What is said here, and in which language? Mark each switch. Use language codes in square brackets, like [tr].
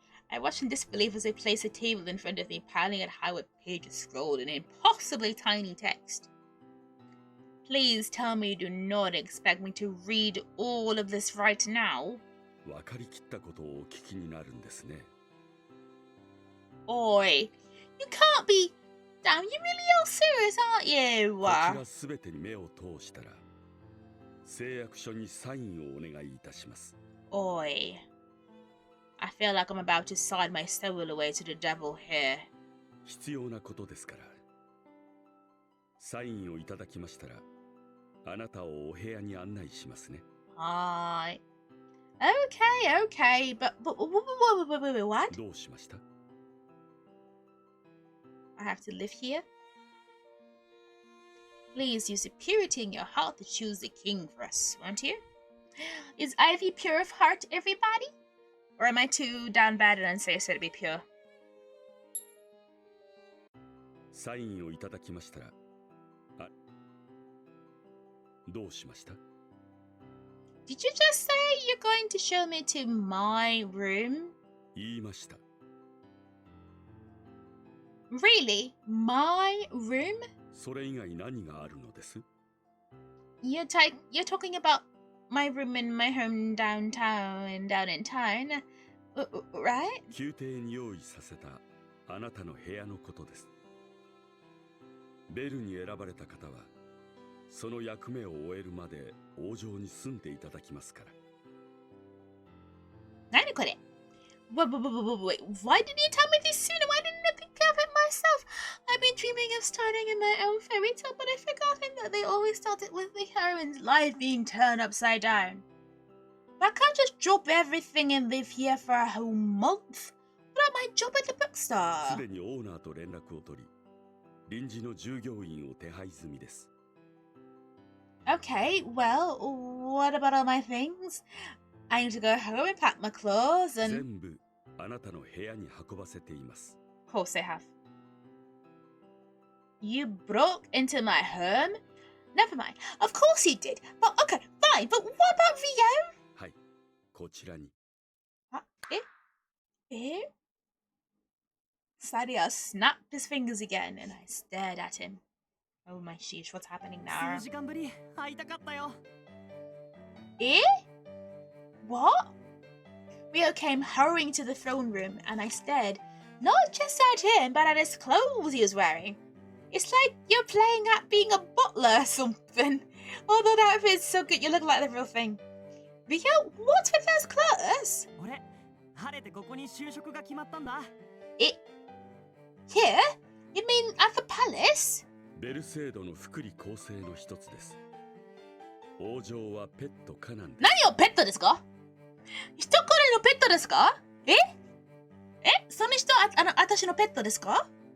[en] I watched in disbelief as they placed a table in front of me, piling it high with pages scrolled in impossibly tiny text. Please tell me you do not expect me to read all of this right now. [ja] 分かりきったことをお聞きになるんですね。 [en] Oi, you can't be... Damn, you really are serious, aren't you? [ja] こちらすべてに目を通したら、誓約書にサインをお願いいたします。 Oi. [en] I feel like I'm about to sign my soul away to the devil here. [ja] 必要なことですから。サインをいただきましたら、あなたをお部屋に案内しますね。 [en] Hi. Okay, but what? [ja] どうしました？ [en] I have to live here? Please use the purity in your heart to choose the king for us, won't you? Is Ivy pure of heart, everybody? Or am I too down bad and unsafe to be pure? [ja] サインをいただきましたら、どうしました？ [en] Did you just say you're going to show me to my room? [ja] 言いました。 [en] Really? My room? [ja] それ以外何があるのです？ [en] You're talking about my room in my home down in town, right? [ja] 宮廷に用意させたあなたの部屋のことです。ベルに選ばれた方は、その役目を終えるまで王城に住んでいただきますから。何これ? [en] Wait, why didn't you tell me this sooner? Why didn't I think of it myself? I've been dreaming of starting in my own fairy tale, but I've forgotten that they always started with the heroine's life being turned upside down. I can't just drop everything and live here for a whole month. What about my job at the [ja] す [en] bookstore? [ja] でにオーナーと連絡を取り、臨時の従業員を手配済みです。 [en] Okay, well, what about all my things? I need to go home and pack my clothes and... [ja] 全部あなたの部屋に運ばせています。 [en] Of course they have. You broke into my home? Never mind. Of course you did. But okay, fine. But what about Rio? [ja] はい、こちらに。 Eh? [en] Sadia snapped his fingers again and I stared at him. Oh my sheesh, what's happening now? [ja] 数時間ぶり会いたかったよ。 [en] Eh? What? Rio came hurrying to the throne room and I stared, not just at him, but at his clothes he was wearing. It's like you're playing at being a butler or something. Although that outfit's so good, you look like the real thing. Rio, what's with those clothes? [ja] 俺、晴れてここに就職が決まったんだ。 [en] Here? You mean at the palace? [ja] ベルセードの福利厚生の一つです。王女はペット可なんです。何をペットですか？人これのペットですか？え？その人私のペットですか？